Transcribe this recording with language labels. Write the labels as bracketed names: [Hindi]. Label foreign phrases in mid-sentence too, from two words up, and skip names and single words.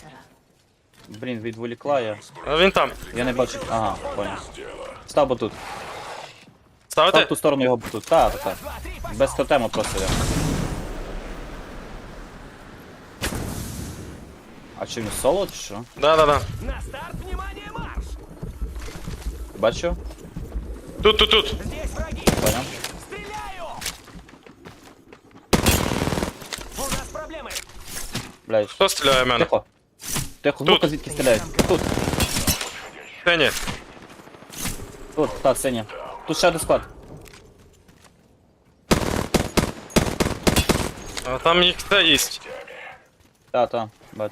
[Ukrainian] Блін, відволікла я. А він там. Я не бачу. Ага, понял. Став отут. Став в Ставити? ту сторону його тут. Та. Без тотему просто йде. А чи він соло, чи що? [Russian] Да. На старт, внимание, марш! [Ukrainian] Бачу? Тут. [Russian] Здесь враги! Понял. Стреляю! У нас проблемы! Блядь. [Ukrainian] Хто стріляє в мене? Тихо. Тихо, Тут. ну-ка звідки стріляють? Тут. Та ні. Тут, та, синя. Тут ще один склад. А там їх те їсть. Та, бачу.